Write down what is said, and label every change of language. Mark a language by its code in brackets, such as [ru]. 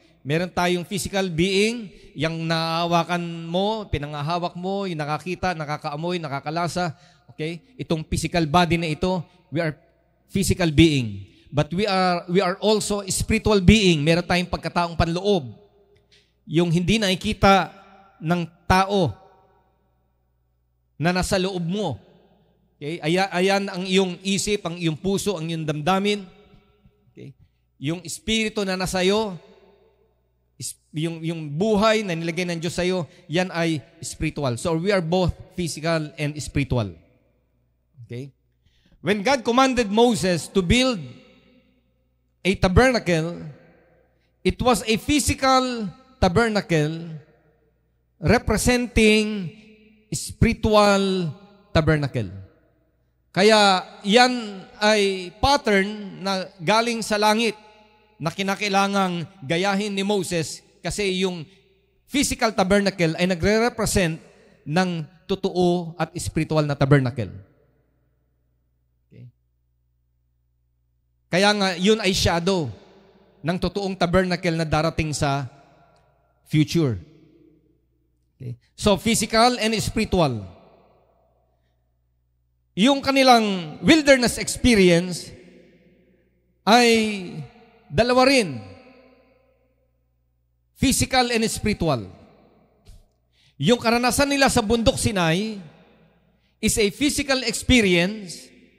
[tl] Meron tayong physical being, yung nahawakan mo, pinangahawak mo, yung nakakita, nakakaamoy, nakakalasa. Okay? Itong physical body na ito, [en] we are physical being. But we are also spiritual being. [tl] Meron tayong pagkataong panloob. Yung hindi nakikita ng tao na nasa loob mo. Okay? Ayan ang iyong isip, ang iyong puso, ang iyong damdamin. Okay? Yung espiritu na nasa iyo, yung buhay na nilagay ng Diyos sa iyo, yan ay spiritual. [en] So we are both physical and spiritual. Okay? When God commanded Moses to build a tabernacle, it was a physical tabernacle representing spiritual tabernacle. [tl] Kaya yan ay pattern na galing sa langit na kinakailangang gayahin ni Moses kasi yung physical tabernacle ay nagre-represent ng totoo at spiritual na tabernacle. Okay. Kaya nga, yun ay shadow ng totoong tabernacle na darating sa future. Okay. [en] So, physical and spiritual. [tl] Yung kanilang wilderness experience ay dalawa rin. [en] Physical and spiritual. [tl] Yung karanasan nila sa bundok Sinai [en] is a physical experience.